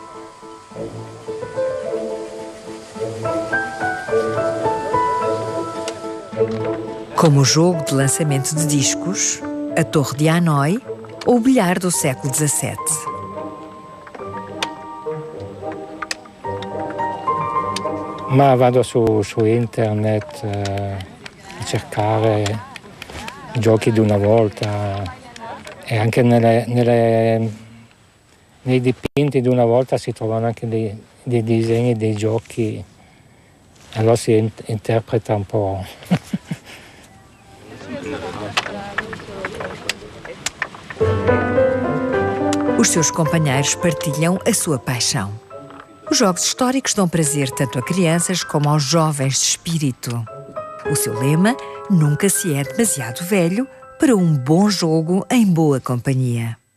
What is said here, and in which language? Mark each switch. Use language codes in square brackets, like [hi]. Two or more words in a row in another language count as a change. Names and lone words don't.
[pt] Como o jogo de lançamento de discos, a Torre de Hanoi ou o bilhar do século XVII. [it] Ma vado su internet a cercare giochi di una volta e anche nei dipinti di una volta si trovano anche dei disegni dei giochi, allora si interpreta un po'. [pt] Os seus companheiros partilham a sua paixão. Os jogos históricos dão prazer tanto a crianças como aos jovens de espírito. O seu lema: nunca se é demasiado velho para um bom jogo em boa companhia.